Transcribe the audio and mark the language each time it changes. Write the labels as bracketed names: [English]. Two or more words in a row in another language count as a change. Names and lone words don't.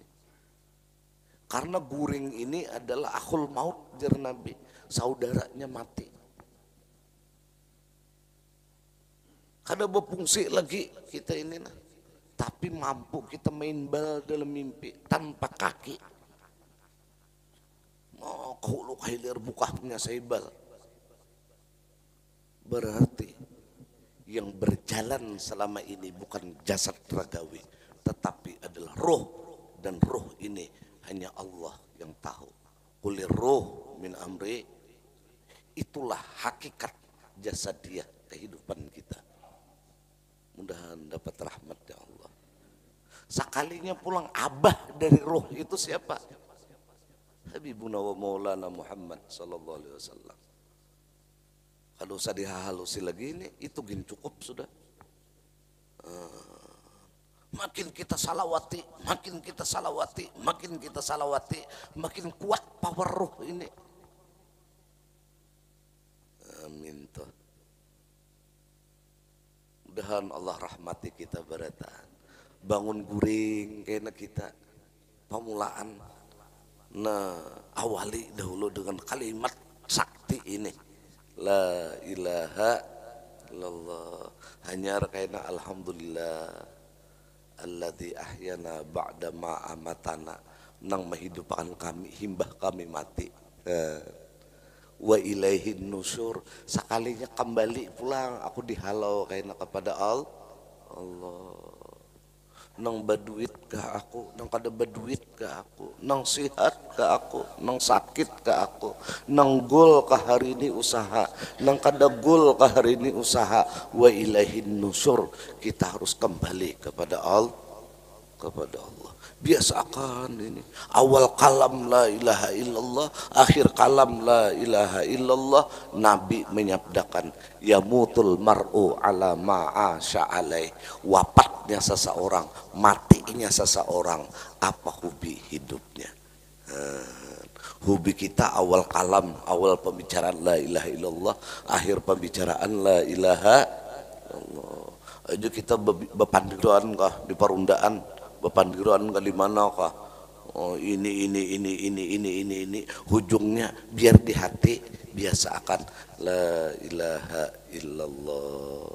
[Banjar] Karena guring ini adalah [Arabic] أخو الموت [Banjar] jar Nabi, saudaranya mati. Kada berfungsi lagi kita ini nah. [Indonesian] Tapi mampu kita main bal dalam mimpi tanpa kaki. [Banjar] Mau kahulu kahilir bukahnya saibal. [Indonesian] Berarti yang berjalan selama ini bukan jasad ragawi, tetapi adalah roh, dan roh ini hanya Allah yang tahu. [Arabic] قل الروح من أمري. [Indonesian] Itulah hakikat jasadiah kehidupan kita. Mudahan dapat rahmat ya Allah. [Banjar] Sekalinya pulang abah dari roh itu siapa? [Arabic] حبيبنا ومولانا محمد صلى الله عليه وسلم. [Banjar] Kalau usah dihalusi lagi ini, itu gini cukup sudah. [Indonesian] Makin kita salawati, makin kita salawati, makin kita salawati, makin kuat power roh ini. Amin toh. [Banjar] Mudahan Allah rahmati kita berataan. Bangun guring kayaknya kita pemulaan. [Indonesian] Nah awali dahulu dengan kalimat sakti ini. [Arabic] لا إله إلا الله. [Banjar] Hanya kayaknya [Arabic] الحمد لله الذي أحيانا بعد ما أماتنا, [Banjar] nang menghidupkan kami himbah kami mati. [Arabic] وإليه النشور, [Banjar] sekalinya kembali pulang aku dihalau kayaknya kepada Allah. Nang baduit ke aku, nang kada baduit ke aku, nang sihat ke aku, nang sakit ke aku, nang gol ke hari ini usaha, nang kada gol ke hari ini usaha. [Arabic] وإليه النشور, [Indonesian] kita harus kembali kepada Allah. Biasakan ini. Awal kalam [Arabic] لا إله إلا الله, [Indonesian] akhir kalam [Arabic] لا إله إلا الله. [Indonesian] Nabi menyabdakan [Arabic] يموت المرء على ما عاش عليه. [Indonesian] Wafatnya seseorang, matinya seseorang, apa hobi hidupnya. Hobi kita awal kalam, awal pembicaraan [Arabic] لا إله إلا الله, [Indonesian] akhir pembicaraan [Arabic] لا إله إلا الله. [Banjar] Aja kita bepandiran kah di perundaan, bepandiran kah di mana kah? Oh ini ujungnya biar di hati biasakan [Arabic] لا إله إلا الله.